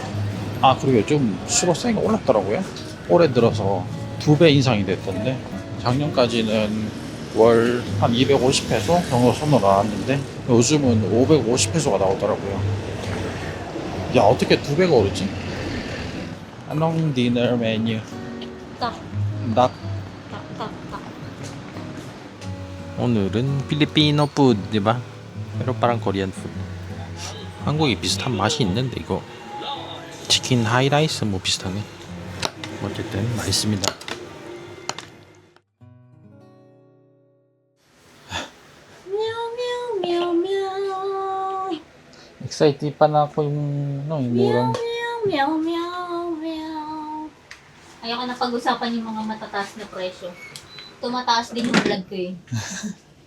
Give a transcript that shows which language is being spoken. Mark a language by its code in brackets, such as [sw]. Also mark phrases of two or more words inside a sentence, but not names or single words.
[ko] 아, 그리고 요즘 수로세가 올랐더라고요. 올해 들어서 2배 인상이 됐던데, 작년까지는 월 한 250페소 정도 손으로 나왔는데 요즘은 550페소가 나오더라고요. 야, 어떻게 2배가 오르지? [tl] Anong [en] dinner menu? [ko] Tak, 닭. 닭, 닭, 닭. 오늘은 [en] Filipino food, [tl] diba? Pero parang [en] Korean food. [ko] 한국이 비슷한 맛이 있는데 이거 치킨 하이라이스 뭐 비슷하네. 어쨌든 맛있습니다. Meow, meow, meow, meow. [tl] Excited pa na ako yung yung murang. Meow, meow, meow, meow. Ayoko na pag-usapan yung mga matataas na presyo. Tumataas din yung vlog ko eh.